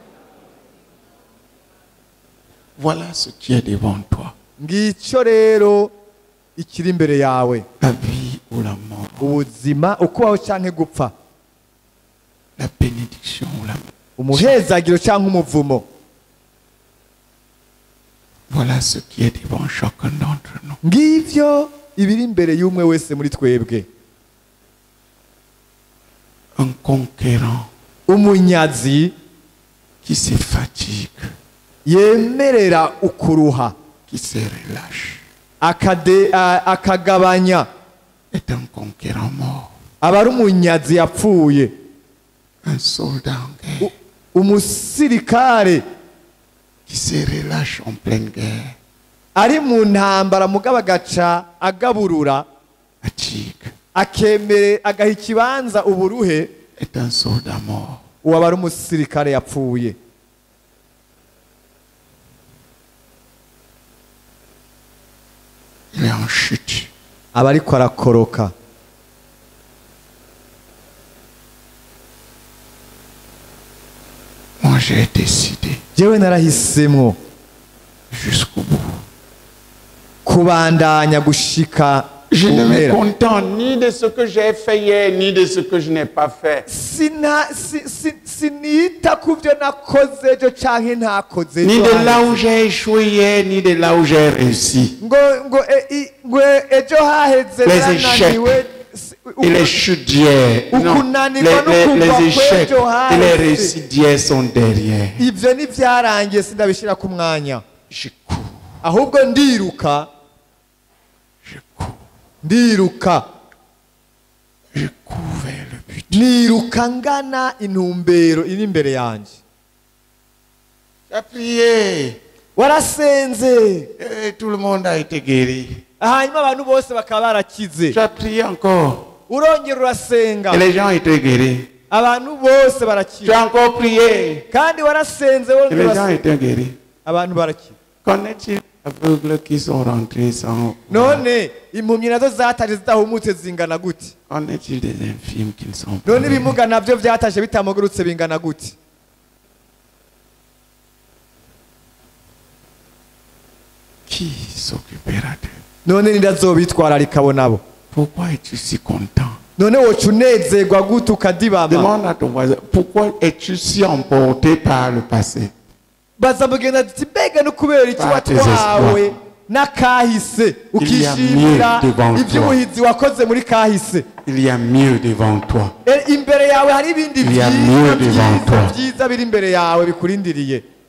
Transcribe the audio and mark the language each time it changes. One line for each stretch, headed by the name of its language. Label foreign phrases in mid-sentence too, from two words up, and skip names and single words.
French: Voilà ce qui est devant toi.
Rundi: ngicyo rero ikiri imbere yawe
French: La vie ou la mort,
Rundi: ubuzima ukubaho cyangwa gupfa
French: la bénédiction ou la mort.
Rundi: umuhezagiro cyangwa umuvumo
French: Voilà ce qui est devant chacun d'entre nous.
Rundi: ngivyo ibiri imbere y'umwe wese muri twebwe
French: Un conquérant
Rundi: umunyazi
French: qui se fatigue,
Rundi: yemerera ukuruha
French: qui se relâche,
Rundi: akagabanya
French: est un conquérant mort.
Rundi: aba ari umunyazi yapfuye
French: Un soldat en guerre
Rundi: umusirikare
French: qui se relâche en pleine guerre,
Rundi: ari mu ntambara mugabo agaca agaburura
French: fatigue,
Rundi: agaha ikibanza uburuhe
French: est un soldat mort.
Rundi: uwo aba ari umusirikare yapfuye
French: Il est en chute.
Rundi: aba ariko arakoroka
French: j'ai décidé
Rundi: jewe narahisemwo
French: jusqu'au bout.
Rundi: kubandanya gushika
French: Je ne me
Rundi: kumpera.
French: contente ni de ce que j'ai fait hier, ni de ce que je n'ai pas fait.
Rundi: Sinita ku byo nakoze ejo canke ntakoze
French: Ni
Rundi: ejo
French: de là
Rundi: haheze.
French: où j'ai échoué hier, ni de là où j'ai réussi.
Rundi: ngo ejo haheze
French: Les
Rundi: narananiwe
French: Et les chutes d'hier, non,
Rundi: Ukunanirwa no kuva
French: les échecs
Rundi: kw'ejo
French: et les
Rundi: haheze.
French: réussites d'hier sont derrière.
Rundi: ivyo nivyarangiye sindabishira ku mwanya
French: Je cours,
Rundi: ahubwo ndiruka
French: je cours,
Rundi: ndiruka
French: je cours vers le but.
Rundi: niruka ngana intumbero iri imbere yanje.
French: J'ai prié
Rundi: Warasenze
French: et tout le monde a été guéri.
Rundi: hanyuma abantu bose bakaba barakize,
French: J'ai prié encore
Rundi: urongera urasenga
French: et les gens étaient guéris.
Rundi: abantu bose
French: J'ai
Rundi: barakira,
French: encore prié
Rundi: kandi warasenze
French: et
Rundi: wongera
French: les gens
Rundi: urasenga
French: étaient guéris.
Rundi: abantu barakira.
French: Qu'en est-il des aveugles qui sont rentrés sans...
Rundi: None impumyi nazo zataje zidahumutse zingana gute?
French: Qu'en est-il des infirmes qui ne sont pas...
Rundi: None ibimuga navyo vyataje bitamugurutse bingana gute?
French: Qui s'occupera d'eux?
Rundi: None nindazobitwararika abo nabo?
French: Pourquoi es-tu si content?
Rundi: None woca unezerwa gute ukadibama?
French: Demande à ton voisin, pourquoi es-tu si emporté par le passé?
Rundi: Baza mugenda ati mbega no kubera iki
French: Par tes
Rundi: watwawe
French: espoirs.
Rundi: n'akahise
French: Il y a
Rundi: ukishimira
French: mieux devant toi.
Rundi: ivy'ubuhizi wakoze muri kahise.
French: Il y a mieux devant toi.
Rundi: Imbere yawe hari ibindi
French: Il y a
Rundi: vyiza
French: mieux devant toi.
Rundi: vyiza biri imbere yawe bikurindiriye.